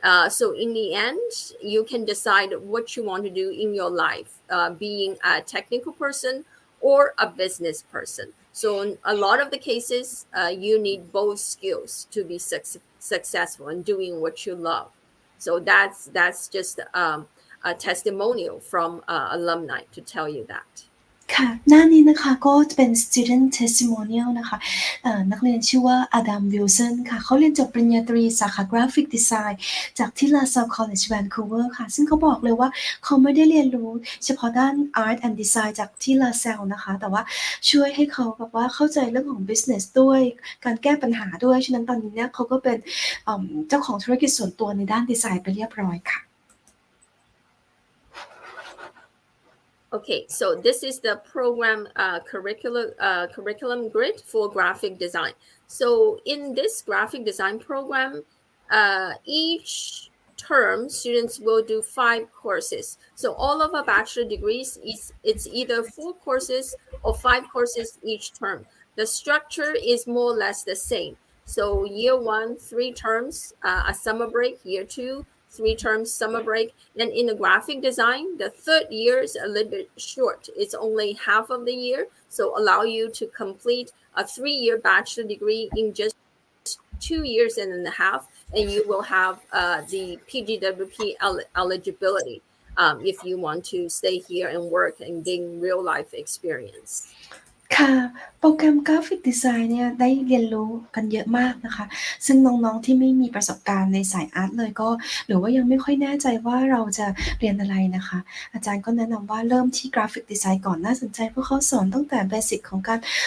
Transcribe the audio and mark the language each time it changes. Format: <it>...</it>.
<en>So in the end, you can decide what you want to do in your life, being a technical person or a business person. So in a lot of the cases, you need both skills to be successful in doing what you love. So that's just a testimonial from alumni to tell you that.</en> <th>ค่ะหน้านี้นะคะก็จะเป็น</th> <en>student testimonial</en> <th>นะคะนักเรียนชื่อว่าอดัมวิลสันค่ะเขาเรียนจบปริญญาตรีสาขา graphic design จากที่ LaSalle College Vancouver ค่ะซึ่งเขาบอกเลยว่าเขาไม่ได้เรียนรู้เฉพาะด้าน</th> <en>art and design</en> <th>จากที่ LaSalle นะคะแต่ว่าช่วยให้เขาแบบว่าเข้าใจเรื่องของ business ด้วยการแก้ปัญหาด้วยฉะนั้นตอนนี้เนี่ยเขาก็เป็นเจ้าของธุรกิจส่วนตัวในด้านดีไซน์ไปเรียบร้อยค่ะ</th> <en>Okay, so this is the program curriculum grid for graphic design. So in this graphic design program, each term students will do 5 courses. So all of our bachelor degrees it's either 4 courses or 5 courses each term. The structure is more or less the same. So year 1, 3 terms, a summer break. Year 2, 3 terms, summer break. And in the graphic design, the third year is a little bit short. It's only half of the year. So allow you to complete a 3-year bachelor degree in just 2 years and a half. And you will have the PGWP eligibility if you want to stay here and work and gain real life experience.</en> <th>ค่ะโปรแกรมกราฟิกดีไซน์เนี่ยได้เรียนรู้กันเยอะมากนะคะซึ่งน้องๆที่ไม่มีประสบการณ์ในสายอาร์ตเลยก็หรือว่ายังไม่ค่อยแน่ใจว่าเราจะเรียนอะไรนะคะอาจารย์ก็แนะนำว่าเริ่มที่กราฟิกดีไซน์ก่อนน่าสนใจเพราะเขาสอนตั้งแต่เบสิกของการ</th>